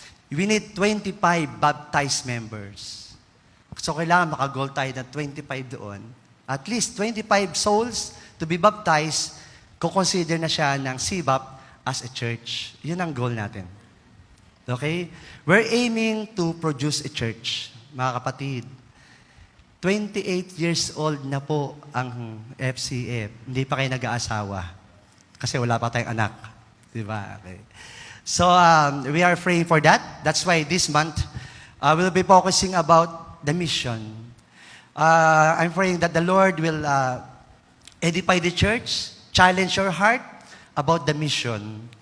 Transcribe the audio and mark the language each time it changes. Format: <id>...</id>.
<en>We need 25 baptized members.</en> <tl>So kailangan maka-goal tayo na 25 doon.</tl> <en>At least 25 souls to be baptized,</en> <tl>kukonsider na siya ng</tl> <en>SIBAP as a church.</en> <tl>Yun ang goal natin.</tl> <en>Okay? We're aiming to produce a church.</en> <tl>Mga kapatid, 28 years old na po ang FCF. Hindi pa kayo nag-aasawa. Kasi wala pa tayong anak. Diba? Okay.</tl> <en>So, we are praying for that. That's why this month, we'll be focusing about the mission. I'm praying that the Lord will edify the church, challenge your heart about the mission.</en>